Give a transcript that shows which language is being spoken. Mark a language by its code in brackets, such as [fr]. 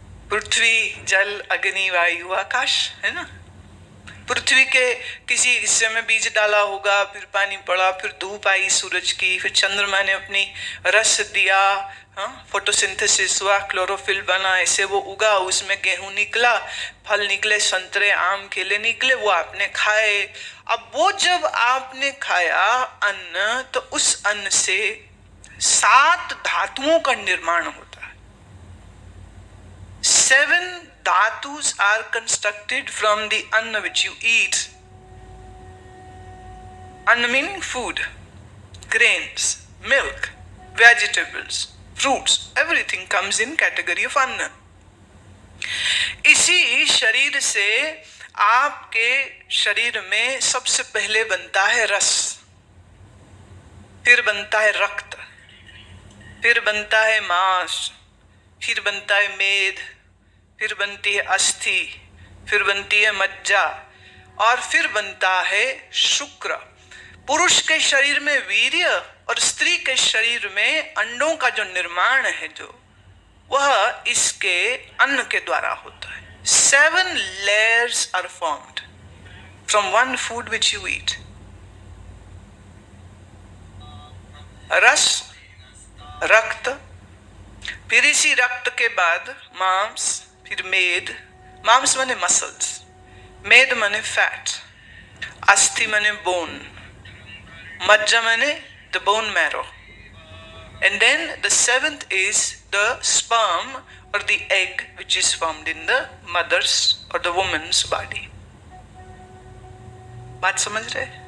[hi] पृथ्वी, जल, अग्नि, वायु, आकाश, है ना। पृथ्वी के किसी हिस्से में बीज डाला होगा, फिर पानी पड़ा, फिर धूप आई सूरज की, फिर चंद्रमा ने अपनी रस दिया, फोटोसिंथेसिस हुआ, क्लोरोफिल बना, ऐसे वो उगा, उसमें गेहूं निकला, फल निकले, संतरे, आम, केले निकले, वो आपने खाए। अब वो जब आपने खाया अन्न, तो उस अन्न से 7 धातुओं का निर्माण होता है। [en] 7 dhatus are constructed from the anna which you eat. Anna meaning food, grains, milk, vegetables, fruits, everything comes in category of anna. [hi] इसी शरीर से आपके शरीर में सबसे पहले बनता है रस, फिर बनता है रक्त, फिर बनता है मांस, फिर बनता है मेद, फिर बनती है अस्थि, फिर बनती है मज्जा, और फिर बनता है शुक्र। पुरुष के शरीर में वीर्य और स्त्री के शरीर में अंडों का जो निर्माण है, जो वह इसके अन्न के द्वारा होता है। [en] 7 layers are formed from one food which you eat. [hi] रस, रक्त, फिर इसी रक्त के बाद मांस, फिर मेद, मांस माने मसल्स, मेद माने फैट, अस्थि माने बोन, मज्जा माने [en] the bone marrow, and then the 7th is the sperm or the egg which is formed in the mother's or the woman's body. [hi] बात समझ रहे?